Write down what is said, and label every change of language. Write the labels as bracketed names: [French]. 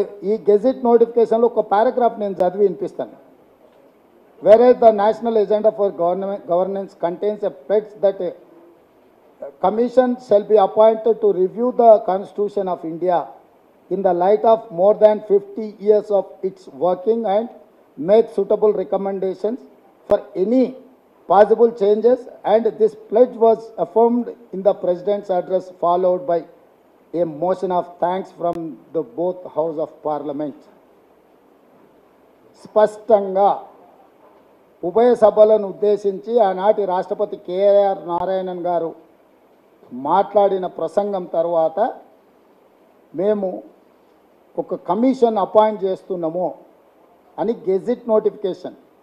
[Telugu] ఈ గెజిట్ నోటిఫికేషన్లో ఒక పారాగ్రాఫ్ నేను చదివి వినిపిస్తాను. [English] Whereas the national agenda for governance contains a pledge that a commission shall be appointed to review the Constitution of India in the light of more than 50 years of its working and make suitable recommendations for any possible changes, and this pledge was affirmed in the President's address, followed by a motion of thanks from the both House of Parliament. [Telugu] స్పష్టంగా ఉభయ సభలను ఉద్దేశించి ఆనాటి రాష్ట్రపతి KR Narayanan గారు మాట్లాడిన ప్రసంగం తర్వాత మేము ఒక కమిషన్ అపాయింట్ చేస్తున్నాము అని గెజిట్ నోటిఫికేషన్.